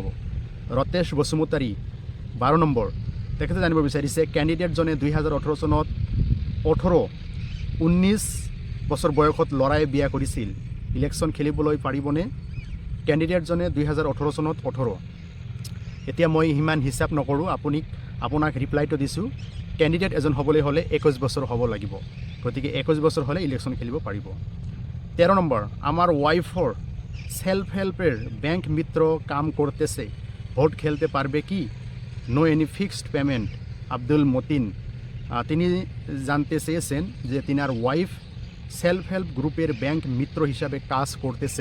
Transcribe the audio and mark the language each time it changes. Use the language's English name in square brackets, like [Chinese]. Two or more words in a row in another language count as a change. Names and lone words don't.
[Assamese] ৰতেশ বসুমতাৰী 12 নম্বৰ, তেখেতে জানিব বিচাৰিছে কেণ্ডিডেটজনে 2018 চনত 19 বছৰ বয়সত ল'ৰাই বিয়া কৰিছিল, ইলেকশ্যন খেলিবলৈ পাৰিবনে? কেণ্ডিডেটজনে 2018 চনত 18। এতিয়া মই সিমান হিচাপ নকৰোঁ, আপোনাক ৰিপ্লাইটো দিছোঁ। কেণ্ডিডেট এজন হ'বলৈ হ'লে 21 বছৰ হ'ব লাগিব। গতিকে 21 বছৰ হ'লে ইলেকশ্যন খেলিব পাৰিব। 13 নম্বৰ, [Bangla] আমার ওয়াইফর [English] self help-er [Bangla] ব্যাংক মিত্র কাম করতেছে, ভোট খেলতে পারবে কি? [English] No any fixed payment, [Bangla] আব্দুল মতিন তিনি জানতে চেয়েছেন যে তিনার ওয়াইফ [English] self help group-er [Bangla] ব্যাংক মিত্র হিসাবে কাজ করতেছে।